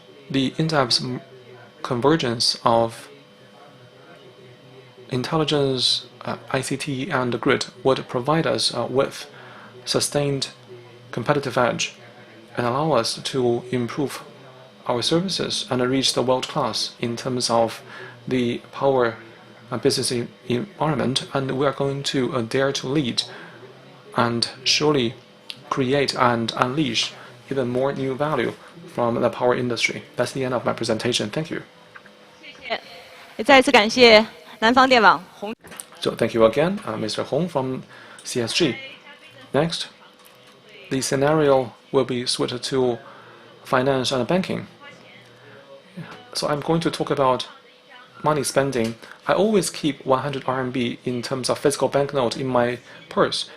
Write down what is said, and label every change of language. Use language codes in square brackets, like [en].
[en] The in-depth convergence of intelligence, ICT, and grid would provide us with sustained competitive edge and allow us to improve our services and reach the world class in terms of the power business environment. And we are going to dare to lead and surely create and unleash even more new value from the power industry. That's the end of my presentation. Thank you. [zh] 也再次感谢南方电网洪。 [en] So thank you again, Mr. Hong from CSG. Next, the scenario will be switched to finance and banking. So I'm going to talk about money spending. I always keep 100 RMB in terms of physical banknote in my purse.